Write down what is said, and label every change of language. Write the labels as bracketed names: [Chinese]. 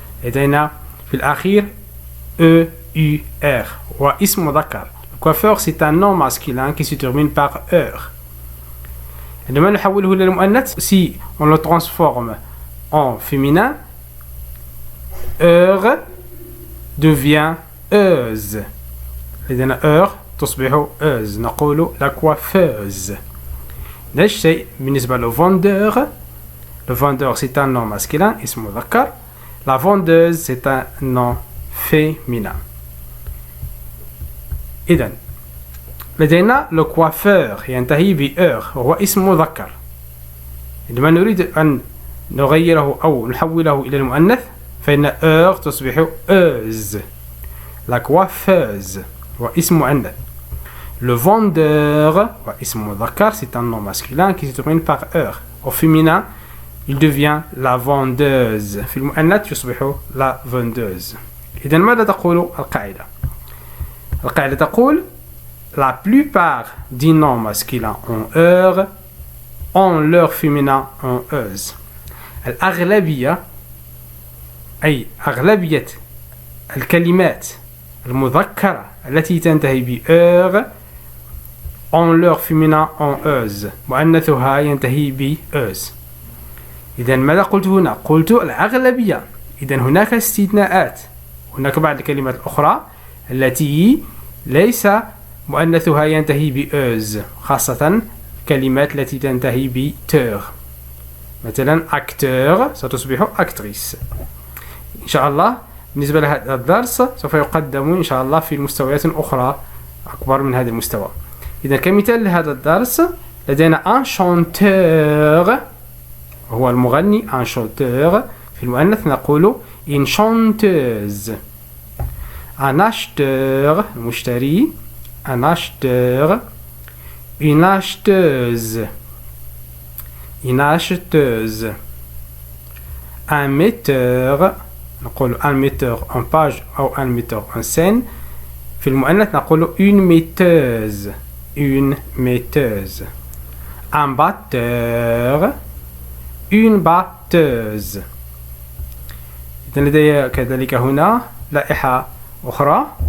[Arabic] لدينا في الأخير EUR واسم مذكر. [French] Le coiffeur c'est un nom masculin qui se termine par heure. [Arabic] عندما نحوله إلى المؤنث [French] si on le transforme en féminin, heure devient euse. [Arabic] لدينا heure تصبح euse. نقول la coiffeuse. نفس الشيء بالنسبة للفوندور. [French] Le vendeur c'est un nom masculin [Arabic] اسم مذكر. [French] La vendeuse c'est un nom féminin. [Arabic] إذن لدينا le coiffeur ينتهي ب heure وهو اسم مذكر. عندما نريد أن نغيره أو نحوله إلى المؤنث فإن heure تصبح euse. La coiffeuse هو اسم مؤنث. [French] Le vendeur, c'est un nom masculin qui se termine par heure. Au féminin, il devient la vendeuse. [Arabic] في المؤنث يصبح la vendeuse. إذن ماذا تقول القاعدة؟ القاعدة تقول [French] la plupart des noms masculins en heure ont leur féminin en euse. [Arabic] الأغلبية أي أغلبية الكلمات المذكرة التي تنتهي ب heure [French] ont leur féminin en euse. [Arabic] مؤنثها ينتهي ب euse. إذن ماذا قلت هنا؟ قلت الأغلبية. إذن هناك استثناءات. هناك بعض الكلمات الأخرى التي ليس مؤنثها ينتهي ب euse، خاصة كلمات التي تنتهي ب teur. مثلا acteur ستصبح actrice. إن شاء الله بالنسبة لهذا الدرس سوف يقدم إن شاء الله في المستويات أخرى أكبر من هذا المستوى. إذا كمثال لهذا الدرس لدينا un chanteur هو المغني. [French] un chanteur [Arabic] في المؤنث نقول [French] une chanteuse. un acheteur المشتري. un acheteur. une acheteuse. une acheteuse. un metteur نقول un metteur en page أو un metteur en scène. [Arabic] في المؤنث نقول une metteuse. [French] une metteuse. un batteur. une batteuse. [Arabic] إذن لدي كذلك هنا لائحة أخرى.